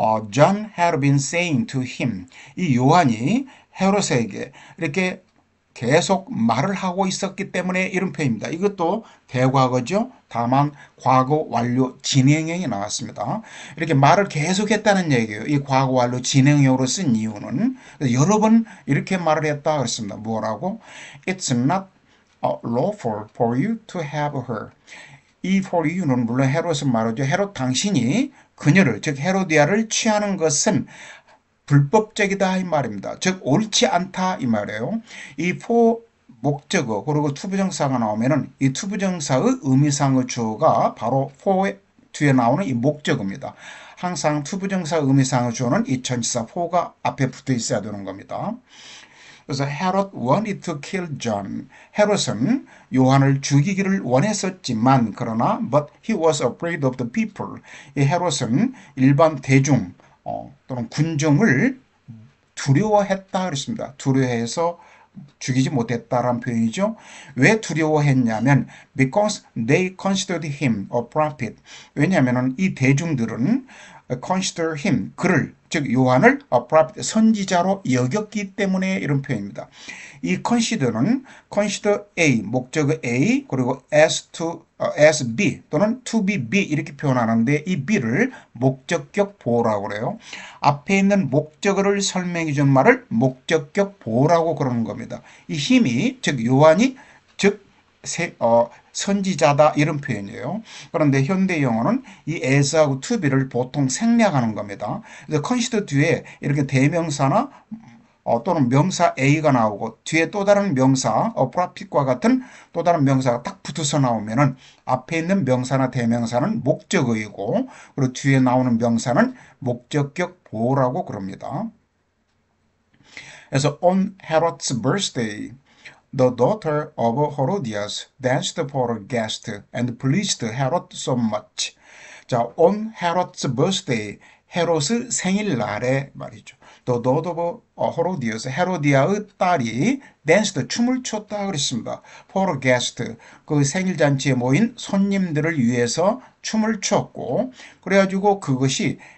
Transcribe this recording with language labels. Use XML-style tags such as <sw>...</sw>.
<ko>John had been saying to him 이 요한이 헤롯에게 이렇게 계속 말을 하고 있었기 때문에 이런 표현입니다. 이것도 대과거죠. 다만 과거 완료 진행형이 나왔습니다. 이렇게 말을 계속했다는 얘기예요. 이 과거 완료 진행형으로 쓴 이유는 여러 번 이렇게 말을 했다 그랬습니다. 뭐라고?</ko> <en>It's not lawful for you to have her.</en> <ko>이 for you는 물론 헤롯은 말하죠. 헤롯 당신이 그녀를 즉 헤로디아를 취하는 것은 불법적이다 이 말입니다. 즉 옳지 않다 이 말이에요. 이 for 목적어 그리고 투부정사가 나오면은 이 투부정사의 의미상의 주어가 바로 for 뒤에 나오는 이 목적어입니다. 항상 투부정사 의미상의 주어는 이 전치사 for가 앞에 붙어 있어야 되는 겁니다.</ko> <en>그래서 Herod wanted to kill John. 헤롯은 요한을 죽이기를 원했었지만 그러나 but he was afraid of the people.</en> <ko>이 헤롯은 일반 대중 또는 군중을 두려워했다 그랬습니다. 두려워해서 죽이지 못했다라는 표현이죠.</ko> <en>왜 두려워했냐면 because they considered him a prophet.</en> <ko>왜냐하면 이 대중들은 consider him 그를 즉 요한을 a prophet 선지자로 여겼기 때문에 이런 표현입니다. 이 consider는 consider A 목적어 A 그리고 as B 또는 to be B 이렇게 표현하는데 이 B를 목적격 보호라고 그래요. 앞에 있는 목적어를 설명해 준 말을 목적격 보호라고 그러는 겁니다. 이 힘이 즉 요한이 즉 선지자다 이런 표현이에요. 그런데 현대 영어는 이 as하고 to be 를 보통 생략하는 겁니다. 그래서 consider 뒤에 이렇게 대명사나 또는 명사 A가 나오고 뒤에 또 다른 명사 prophet과 같은 또 다른 명사가 딱 붙어서 나오면은 앞에 있는 명사나 대명사는 목적어이고 그리고 뒤에 나오는 명사는 목적격 보호라고 그럽니다.</ko> <en>그래서 on Herod's birthday The daughter of Herodias danced for a guest and pleased Herod so much.</en> <ko>자, on Herod's birthday, 헤롯의 생일날에 말이죠. The daughter of Herodias, 헤로디아의 딸이 danced, 춤을 췄다 그랬습니다. For a guest, 그 생일잔치에 모인 손님들을 위해서 춤을 췄고 그래가지고 그것이</ko>